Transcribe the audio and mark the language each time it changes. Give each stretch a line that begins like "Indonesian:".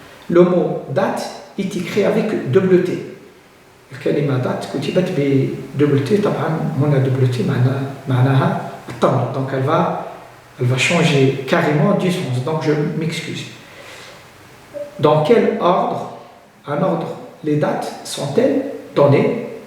French: Le mot date est écrit avec double T.
Arabic: الكلمة date كتبت بدبل T. طبعا هنا double T معناها التمر.
French: Donc elle va changer carrément du sens. Donc je m'excuse. Dans quel ordre, les dates sont-elles données?